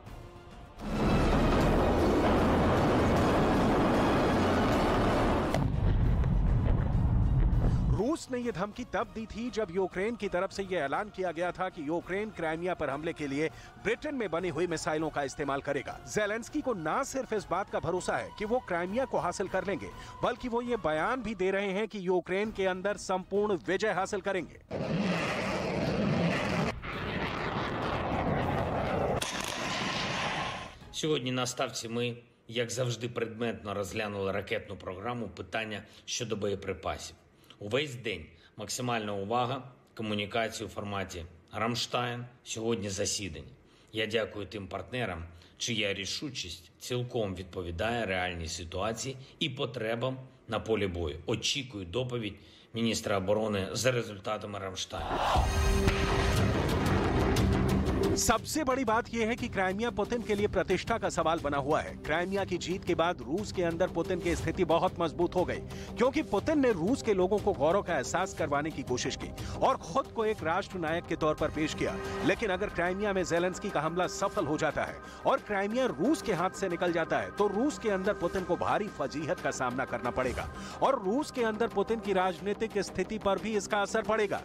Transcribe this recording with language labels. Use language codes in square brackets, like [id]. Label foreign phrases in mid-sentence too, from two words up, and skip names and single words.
[hi] रूस ने यह धमकी तब दी थी जब यूक्रेन की तरफ से यह ऐलान किया गया था कि यूक्रेन क्राइमिया पर हमले के लिए ब्रिटेन में बनी हुई मिसाइलों का इस्तेमाल करेगा। ज़ेलेंस्की को ना सिर्फ इस बात का भरोसा है कि वो क्राइमिया को हासिल कर लेंगे, बल्कि वो ये बयान भी दे रहे हैं कि यूक्रेन के अंदर संपूर्ण विजय हासिल करेंगे। [uk] Сьогодні на ставці ми, як завжди, предметно розглянули ракетну програму, питання щодо боєприпасів. Увесь день максимальна увага, комунікації у форматі «Рамштайн», сьогодні засідання. Я дякую тим партнерам, чия рішучість цілком відповідає реальній ситуації і потребам на полі бою. Очікую доповідь міністра оборони за результатами «Рамштайну». [hi] सबसे बड़ी बात यह है कि क्राइमिया पुतिन के लिए प्रतिष्ठा का सवाल बना हुआ है। क्राइमिया की जीत के बाद रूस के अंदर पुतिन की स्थिति बहुत मजबूत हो गई, क्योंकि पुतिन ने रूस के लोगों को गौरव का एहसास करवाने की कोशिश की और खुद को एक राष्ट्र नायक के तौर पर पेश किया। लेकिन अगर क्राइमिया में ज़ेलेंस्की का हमला सफल हो जाता है और क्राइमिया रूस के हाथ से निकल जाता है, तो रूस के अंदर पुतिन को भारी फजीहत का सामना करना पड़ेगा और रूस के अंदर पुतिन की राजनीतिक स्थिति पर भी इसका असर पड़ेगा।